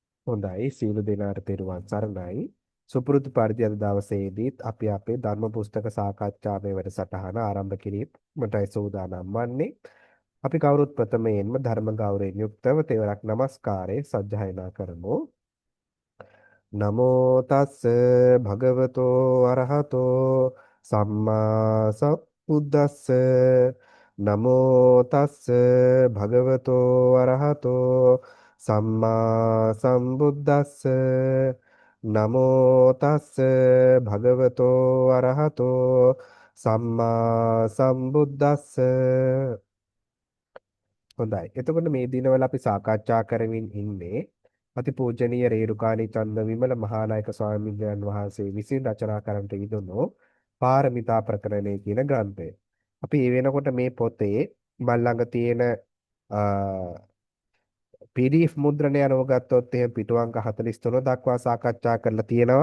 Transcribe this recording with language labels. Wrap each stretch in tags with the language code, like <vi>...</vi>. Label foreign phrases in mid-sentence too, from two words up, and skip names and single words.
<si>හොඳයි සීල දෙනාට තෙරුවන් සරණයි. සුපුරුදු පරිදි අද දවසේදීත් අපි අපේ ධර්ම පුස්තක සාකච්ඡාවේ වැඩසටහන ආරම්භ කිරීමටයි සූදානම් වන්නේ. අපි කවුරුත් ප්‍රථමයෙන්ම ධර්ම ගෞරවයෙන් යුක්තව තෙවරක් নমස්කාරයේ සජ්ජායනා කරමු.</si> <pi>නමෝ තස්ස භගවතෝ අරහතෝ සම්මා සම්බුද්දස්ස නමෝ තස්ස භගවතෝ අරහතෝ සම්මා සම්බුද්දස්ස නමෝ තස්ස භගවතෝ අරහතෝ සම්මා සම්බුද්දස්ස.</pi> <si>හොඳයි. එතකොට මේ දිනවල අපි සාකච්ඡා කරමින් ඉන්නේ අතිපූජනීය රේරුකාණී චන්දවිමල මහානායක ස්වාමීන් වහන්සේ විසින් රචනා කරන්නට යෙදුණු පාරමිතා ප්‍රකරණය කියන ග්‍රන්ථය. අපි ඒ වෙනකොට මේ පොතේ මල් ළඟ තියෙන PDF මුද්‍රණය අනුව ගත්තොත් එහෙම පිටු අංක 43 දක්වා සාකච්ඡා කරලා තියෙනවා.</si>